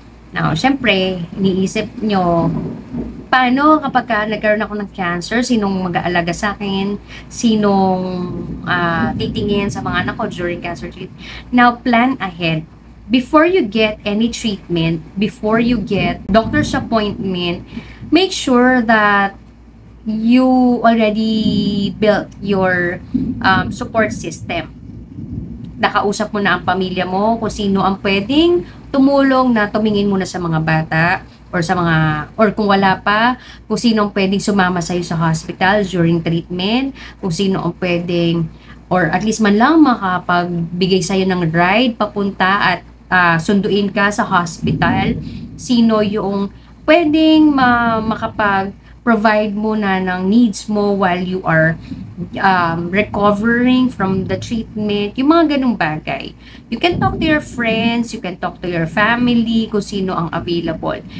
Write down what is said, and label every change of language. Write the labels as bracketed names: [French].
[Filipino] Now, syempre, iniisip nyo, paano kapag nagkaroon ako ng cancer, sinong mag-aalaga sa akin, sinong titingin sa mga anak ko [English] during cancer treatment. Now, plan ahead. Before you get any treatment, before you get doctor's appointment, make sure that you already built your support system. [Filipino] Nakausap mo na ang pamilya mo kung sino ang pwedeng tumulong na tumingin muna sa mga bata or sa mga, or kung wala pa, kung sino ang pwedeng sumama sa'yo sa hospital during treatment, kung sino ang pwedeng, or at least man lang makapagbigay sa'yo ng ride papunta at sunduin ka sa hospital, sino yung pwedeng makapag-provide mo na ng needs mo [English] while you are recovering from the treatment, [Filipino] yung mga ganung bagay. [English] You can talk to your friends, you can talk to your family, [Filipino] kung sino ang [English] available.